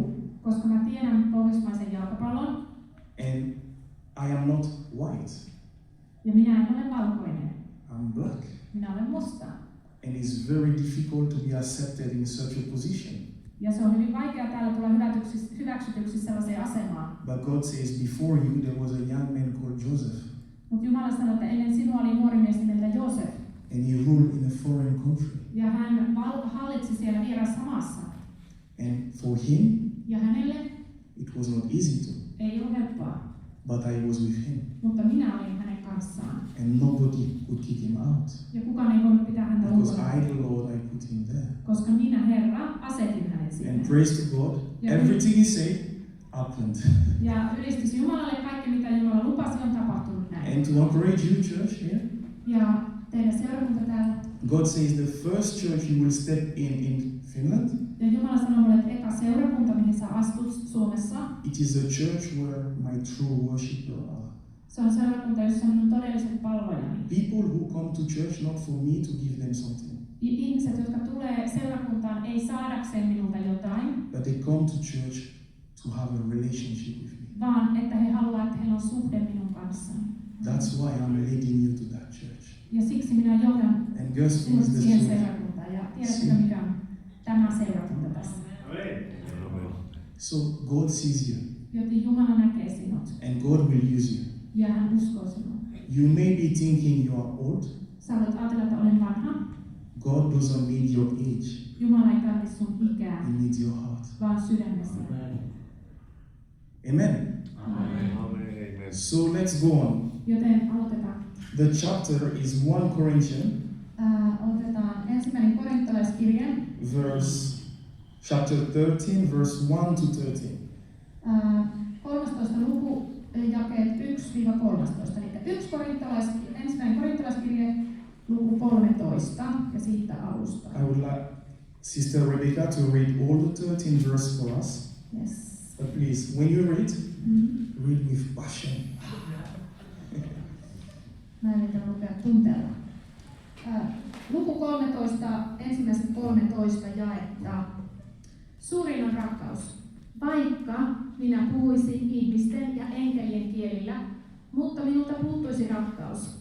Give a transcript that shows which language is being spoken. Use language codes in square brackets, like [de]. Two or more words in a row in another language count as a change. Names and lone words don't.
[fi] Koska mä tiedän pohjoismaisen jalkapallon, [en] and I am not white, [fi] ja minä en ole valkoinen. [en] I'm black. [fi] Minä olen musta. [en] And it's very difficult to be accepted in such a position. [fi] Ja se on hyvin vaikea täällä tulla hyväksytyksi sellaiseen asemaan. [en] But God says, before you there was a young man called Joseph, [fi] Mutta Jumala sanoi, että ennen sinua oli nuori mies nimeltä Joosef. [en] and he ruled in a foreign country. [fi] Ja hän hallitsi siellä vieraassa maassa. [en] And for him, [fi] Ja hänelle [en] it was not easy to, [fi] ei ole helppoa. [en] but I was with him, [fi] Mutta minä olin hänen kanssaan. [en] and nobody could kick him out, [fi] Ja kukaan ei voinut pitää häntä [en] because [fi] ulkona. [en] I, the Lord, I put him there. [fi] Koska minä, Herra, asetin hänet sinne. [en] And praise to God, Yeah. everything he said happened. [fi] Ja ylistys Jumalalle, kaikki mitä Jumala lupasi on tapahtunut näin. [en] And to encourage you, church, here, [fi] Ja teidän seurakunta täällä. [en] God says the first church you will step in Finland, [fi] Ja Jumala sanoi mulle, että eka seurakunta, mihin sä astut Suomessa, [en] it is a church where my true worshipper are. [fi] se on seurakunta, jossa on minun todelliset palvojani. [en] People who come to church not for me to give them something, [fi] Ihmiset, jotka tulee seurakuntaan, ei saadakseen minulta jotain, [en] but they come to church to have a relationship with me. [fi] vaan että he haluavat, että heillä on suhde minun kanssani. [en] That's why I'm leading you to that church. [fi] Ja siksi minä johdan [en] And guess who [fi] sinut [en] is the [fi] siihen [en] church? [fi] seurakuntaan. Ja tiedätkö mikä on tämä seurakunta tässä? [en] So God sees you, [fi] Joten Jumala näkee sinut [en] and God will use you. [fi] ja hän uskoo sinut. [en] You may be thinking you are old. [fi] Sä voit ajatella, että olen vanha. [en] God doesn't need your age. [fi] Jumala ei tarvitse sun ikää, [en] He needs your heart. [fi] vaan sydämesi. [en] Amen. [fi] Amen. [en] So let's go on. [fi] Joten aloitetaan. [en] The chapter is 1 Corinthians, [fi] Otetaan ensimmäinen korintolaiskirje, [en] chapter 13, verse 1 to 13. [fi] 13. luku, jakeet 1-13. Eli ensimmäinen korintolaiskirje, luku 13 ja siitä alusta. [en] I would like Sister Rebecca to read all the 13 verse for us. Yes. But please, when you read, read with passion. [fi] Mä yritän lukea tunteella. Luku 13, ensimmäiset 13 jaetta. Suurin on rakkaus. Vaikka minä puhuisin ihmisten ja enkelien kielillä, mutta minulta puuttuisi rakkaus.